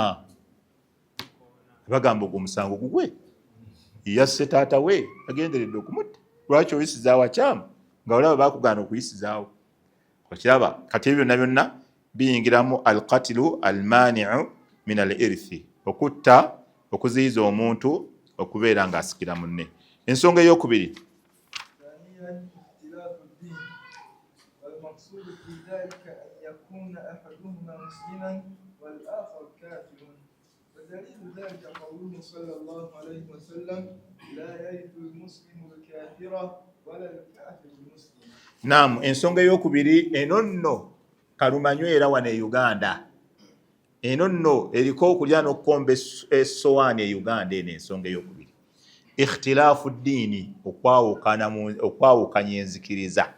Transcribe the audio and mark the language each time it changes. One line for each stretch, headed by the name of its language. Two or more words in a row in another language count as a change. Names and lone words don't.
Ganda: Bagamba ogwo omusango gugwe yasse taata we agenderedde okumutta, lwaki oyisiza wakyamu nga olaba bakugaana okuyisizaawo? Okiraba kati ebyo byonna byonna biyingiramu
Arabic: القاتل المانع من الإرث,
Ganda: okutta okuziyiza omuntu okubeera ng'asikira munne. Ensonga ey'okubiri,
Arabic: ودليل ذلك قوله صلى الله عليه وسلم لا يرث المسلم الكافر ولا الكافر المسلم.
Ganda: Naam, ensonga ey'okubiri eno nno kalumanywe era wano e Uganda. Eno nno eriko okulya n'okukomba essowaani e Uganda. Eno ensonga ey'okubiri,
Arabic: اختلاف الدين,
Ganda: okwawukanya enzikiriza.